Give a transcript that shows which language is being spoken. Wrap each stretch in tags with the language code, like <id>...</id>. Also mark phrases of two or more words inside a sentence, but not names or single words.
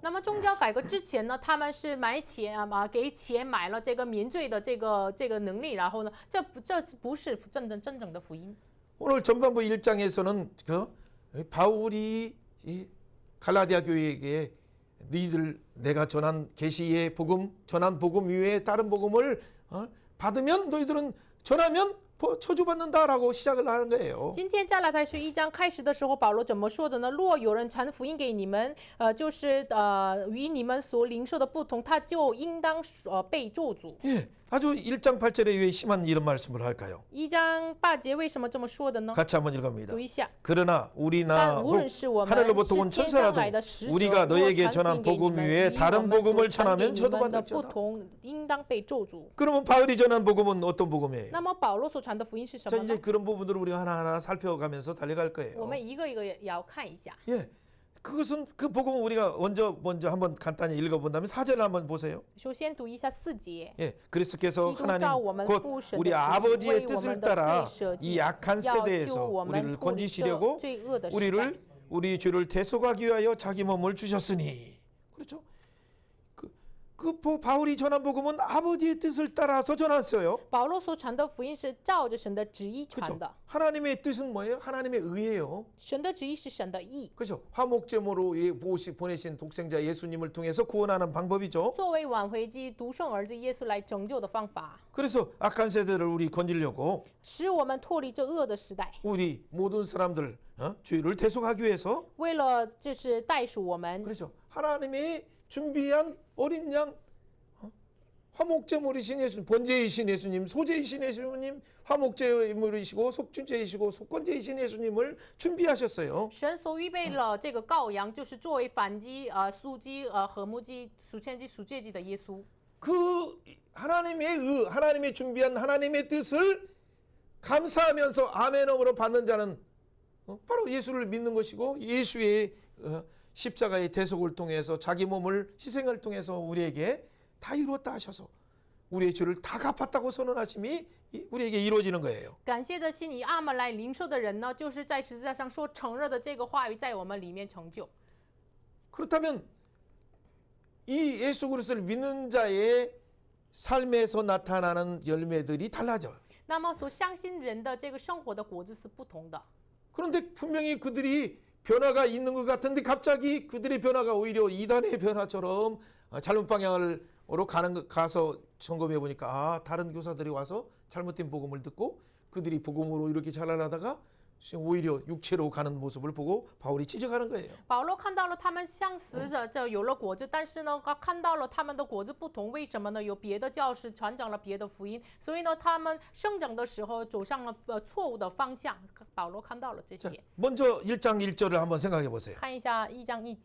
<zh>那么宗教改革之前呢，他们是给钱买了这个免罪的这个能力，然后呢，这不是真正的福音。</zh> <ko>오늘 전반부 1장에서는 그 바울이 이 갈라디아 교회에게 너희들 내가 전한 계시의 복음, 전한 복음 위에 다른 복음을 받으면 너희들은 전하면 저주받는다라고 시작을 하는 거예요.</ko> <zh>今天加拉太书1章开始的时候，保罗怎么说的呢？若有人传福音给你们，就是与你们所领受的不同，他就应当被咒诅。</zh> <ko>예, 아주 1장 8절에 왜 심한 이런 말씀을 할까요?</ko> <zh>1 章8节为什么这么说的呢？</zh> <ko>같이 한번 읽어봅니다.</ko> <zh>读一下。</zh> <ko>그러나 우리나</ko> <zh>但无论是我们</zh> <ko>하늘로부터 온</ko> <zh>是天上</zh> <ko>천사라도</ko> <zh>来的使者，</zh> <ko>우리가</ko> <zh>若</zh> <ko>너에게</ko> <zh>传</zh> <ko>전한</ko> <zh>福音给你</zh> <ko>복음</ko> <zh>们，</zh> <ko>위에</ko> <zh>与我</zh> <ko>다른</ko> <zh>们所</zh> <ko>복음을</ko> <zh>传给</zh> <ko>전하면</ko> <zh>你们的不</zh> <ko>저주받을지어다.</ko> <zh>同，应当被咒诅。</zh> <ko>그러면 바울이 전한 복음은 어떤 복음이에요?</ko> <zh>那么保罗所传的福音是什</zh> <ko>자</ko> <zh>么</zh> <ko>이제</ko> <zh>呢？</zh> <ko>그런 부분들을 우리가 하나하나 살펴가면서 달려갈</ko> <zh>我</zh> <ko>거예요.</ko> <zh>们一个一个也要看一下。</zh> <ko>예, 그것은 그 복음을 우리가 먼저 한번 간단히 읽어본다면 4절을 한번 보세요.</ko> <zh>首先读一下4节。</zh> <ko>예, 그리스도께서</ko> <zh>基督照我</zh> <ko>하나님</ko> <zh>们</zh> <ko>곧</ko> <zh>父神</zh> <ko>우리</ko> <zh>的旨意，</zh> <ko>아버지의</ko> <zh>为我</zh> <ko>뜻을</ko> <zh>们的</zh> <ko>따라</ko> <zh>罪舍</zh> <ko>이</ko> <zh>己，</zh> <ko>약한</ko> <zh>要救</zh> <ko>세대에서</ko> <zh>我们</zh> <ko>우리를</ko> <zh>脱离这</zh> <ko>건지시려고</ko> <zh>罪恶的时代。</zh> <ko>우리 죄를 대속하기 위하여 자기 몸을 주셨으니. 그렇죠? 바울이 전한 복음은 아버지의 뜻을 따라서 전했어요.</ko> <zh>保罗所传的福音是照着神的旨意传</zh> <ko>그렇죠?</ko> <zh>的，</zh> <ko>하나님의 뜻은 뭐예요? 하나님의 의예요.</ko> <zh>神的旨意是神的意，</zh> <ko>그렇죠? 화목제물로 보내신 독생자 예수님을 통해서 구원하는 방법이죠.</ko> <zh>作为挽回机独生儿子耶稣来拯救的方法，</zh> <ko>그래서 악한 세대를 우리 건지려고</ko> <zh>使我们脱离这恶的时代。</zh> <ko>우리 모든 사람들 죄를 대속하기 위해서</ko> <zh>为了就是代赎我们，</zh> <ko>그렇죠? 하나님이 준비한 어린 양 화목제물이신 예수님, 번제이신 예수님, 소제이신 예수님, 화목제물이시고 속죄제이시고 속건제이신 예수님을 준비하셨어요.</ko> <zh>神所预备了这个羔羊，就是作为燔祭、赎祭、和睦祭、赎愆祭、赎罪祭的耶稣。</zh> <ko>그 하나님이 준비한 하나님의 뜻을 감사하면서 아멘으로 받는 자는 바로 예수를 믿는 것이고 예수의 십자가의 대속을 통해서 자기 몸을 희생을 통해서 우리에게 다 이루었다 하셔서 우리의 죄를 다 갚았다고 선언하심이 우리에게 이루어지는 거예요.</ko> <zh>感谢的心以阿门来领受的人呢，就是在十字架上说承认的这个话语在我们里面成就。</zh> <ko>그렇다면 이 예수 그리스도를 믿는 자의 삶에서 나타나는 열매들이 달라져요.</ko> <zh>那么所相信人的这个生活的果子是不同的。</zh> <ko>그런데 분명히 그들이 변화가 있는 것 같은데 갑자기 그들의 변화가 오히려 이단의 변화처럼 잘못 방향으로 가서 점검해 보니까 다른 교사들이 와서 잘못된 복음을 듣고 그들이 복음으로 이렇게 자라나다가 오히려 육체로 가는 모습을 보고 바울이 지적하는 거예요.</ko> <zh>保罗看到了他们像死者，这有了果子，但是呢，他看到了他们的果子不同，为什么呢？有别的教师传讲了别的福音，所以呢，他们生长的时候走上了错误的方向。保罗看到了这</zh> <ko>자,</ko> <zh>些。</zh> <ko>먼저 1장 1절을 한번 생각해 보세요.</ko> <zh>看一下1章1节。</zh>